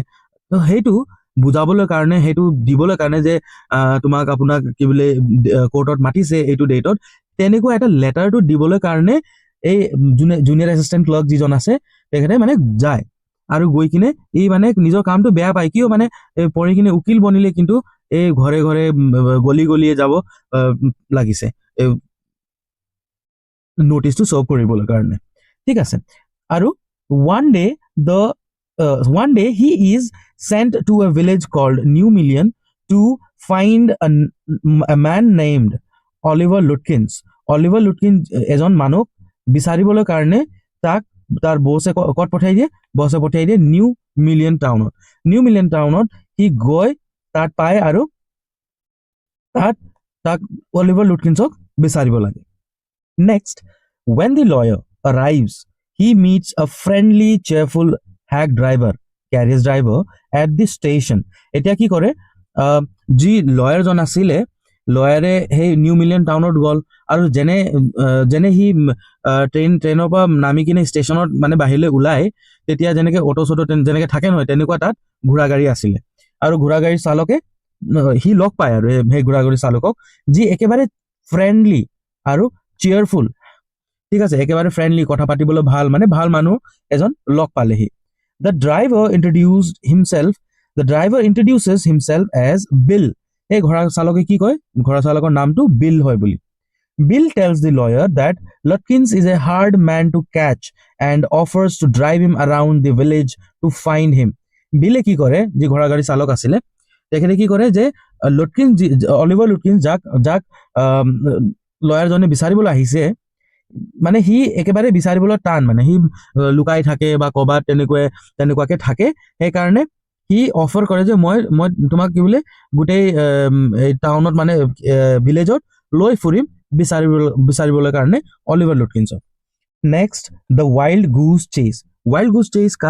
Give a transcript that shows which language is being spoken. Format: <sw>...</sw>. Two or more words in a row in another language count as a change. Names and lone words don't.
<as>তো সেইটো বুজাবলৈ কাৰণে সেইটো দিবলৈ কাৰণে যে আপোনাক কি বোলে কোৰ্টত মাতিছে এইটো ডেটত তেনেকুৱা এটা লেটাৰটো দিবলৈ কাৰণে এই জুনিয়ৰ এসিস্টেন্ট ক্লাৰ্ক যিজন আছে তেখেতে মানে যায় আৰু গৈ কিনে এই মানে নিজৰ কামটো বেয়া পায় কিয় মানে পঢ়ি কিনে উকিল বনিলে কিন্তু এই ঘৰে গলিয়ে যাব লাগিছে নোটিছটো সলভ কৰিবলৈ কাৰণে ঠিক আছে আৰু</as> <en>one day he is sent to a village called New Million to find a man named Oliver Lutkins</en> <as>এজন মানুহ বিচাৰিবলৈ কাৰণে তাক তাৰ বছে কত পঠাই দিয়ে নিউ মিলিয়ন টাউনত সি গৈ তাত পায় আৰু তাক অলিভাৰ লুটকিন্সক বিচাৰিব লাগে</as> <en>নেক্সট when the lawyer arrives he meets a friendly cheerful hack driver carriage driver at the station</en> <as>এতিয়া কি কৰে যি লয়াৰজন আছিলে লয়াৰে সেই নিউ মিলিয়ন টাউনত গল আৰু যেনে সি ট্ৰেইনৰ পৰা নামি কিনে ষ্টেচনত মানে বাহিৰলৈ ওলাই তেতিয়া যেনেকে অটো যেনেকে থাকে নহয় তেনেকুৱা তাত ঘোঁৰা গাড়ী আছিলে আৰু ঘোঁৰা গাড়ীৰ চালকে সি লগ পায় আৰু সেই ঘোঁৰা গাড়ীৰ চালকক যি একেবাৰে ফ্ৰেণ্ডলি আৰু চিয়াৰফুল ঠিক আছে একেবাৰে ফ্ৰেণ্ডলি কথা পাতিবলৈ ভাল মানুহ এজন লগ পালেহি</as> <en>The driver introduces himself as Bill.</en> <as>এই ঘোঁৰা চালকে কি কয় ঘোঁৰা চালকৰ নামটো বিল হয় বুলি</as> <en>Bill tells the lawyer that Lutkins is a hard man to catch and offers to drive him around the village to find him.</en> <as>Bill কি কৰে যে ঘোঁৰা গাড়ী চালক আছিলে তেখেতে কি কৰে যে অলিভাৰ লুটকিন্স যাক লয়াৰজনে বিচাৰিবলৈ আহিছে মানে সি একেবাৰে বিচাৰিবলৈ টান মানে সি লুকাই থাকে বা কবাত তেনেকুৱাকে থাকে সেইকাৰণে সি অফাৰ কৰে যে মই তোমাক কি বোলে গোটেই টাউনত মানে ভিলেজত লৈ ফুৰিম বিচাৰিবলৈ কাৰণে অলিভাৰ লুটকিন্সক নেক্সট</as> <en>The wild goose chase</en> <as>কাক</as>